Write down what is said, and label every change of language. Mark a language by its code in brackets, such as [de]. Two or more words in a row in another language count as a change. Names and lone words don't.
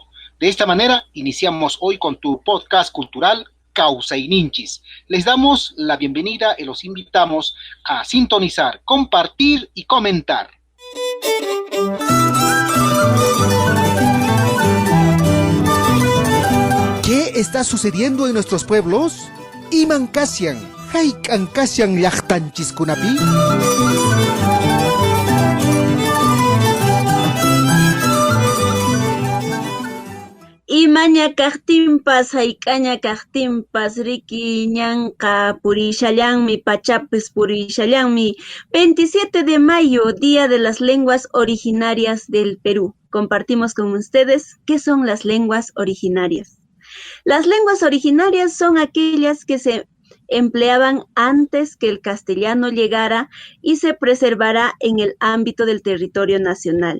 [es] De esta manera, iniciamos hoy con tu podcast cultural Kawsayninchis. Les damos la bienvenida y los invitamos a sintonizar, compartir y comentar. ¿Qué está sucediendo en nuestros pueblos? [qu] Imankasian, Haikankasian llaqtanchiskunapi. Imaña kaqtinpas, hayk'aña kaqtinpas, riki ñanqa purishallanmi, pachapis purishallanmi. [es] 27 de mayo, Día de las Lenguas Originarias del Perú. Compartimos con ustedes qué son las lenguas originarias. Las lenguas originarias son aquellas que se empleaban antes que el castellano llegara y se preservará en el ámbito del territorio nacional.